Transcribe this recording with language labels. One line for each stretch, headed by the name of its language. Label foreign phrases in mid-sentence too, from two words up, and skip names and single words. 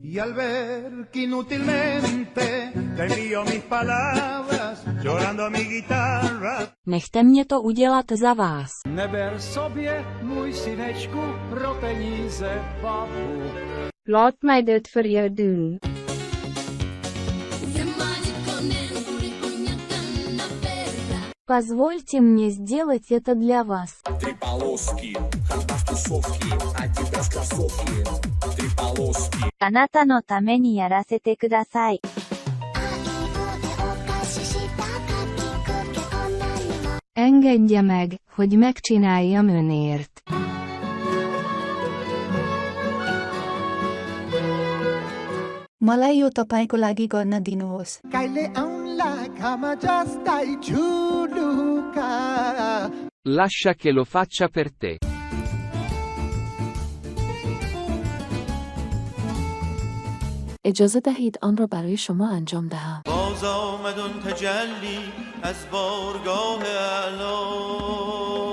Spanish: Y al ver que inútilmente te envío mis palabras, llorando mi guitarra.
Czech: Nechte mě to udělat za vás. Neber sobie, můj synečku, pro peníze papu.
Afrikaans: Laat my dit vir jou doen.
Russian: Позвольте мне сделать это для вас. Три полоски, хандаш тусовки, адидас кроссовки. Три полоски.
Japanese: あなたのためにやらせてください。
Hungarian: Engedje meg, hogy megcsináljam önért.
Nepali: मलाई यो तपाईको लागि गर्न दिनुहोस्। कहिले आउला घामा जस्तै झुलुका।
Italian: Lascia che lo faccia per te.
Persian: اجازه دهید آن را برای شما انجام دهم. باز آمد اون تجلی از بارگاه اعلی.